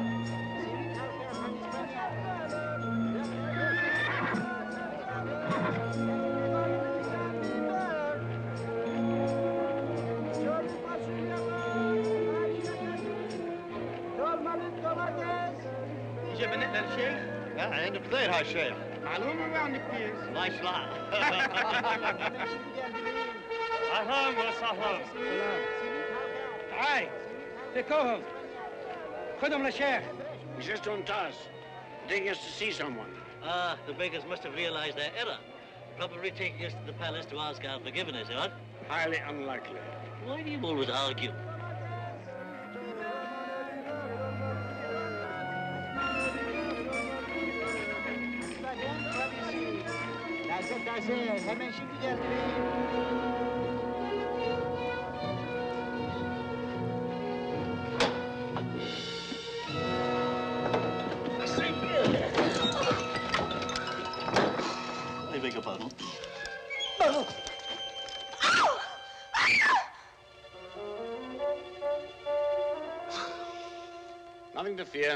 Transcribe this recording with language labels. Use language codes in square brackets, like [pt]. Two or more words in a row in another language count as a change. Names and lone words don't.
[tr] Simit halka, from İspanya. Dolmalık domates. [ar] جبنا احنا الشيخ؟ لا عند بدير هالشيخ. معلومة ما عندك كيس. الله يصلحك. [tr] Hemen şimdi geldi beyim. [ar] أهلا وسهلا. تعال. فكوهم. خذهم للشيخ. [en] He's just on task, taking us to see someone. Ah, the beggars must have realized their error. Probably taking us to the palace to ask our forgiveness, what? Highly unlikely. Why do you always argue? [tr] Taze taze, hemen şimdi geldi beyim. [en] I beg your pardon. Nothing to fear.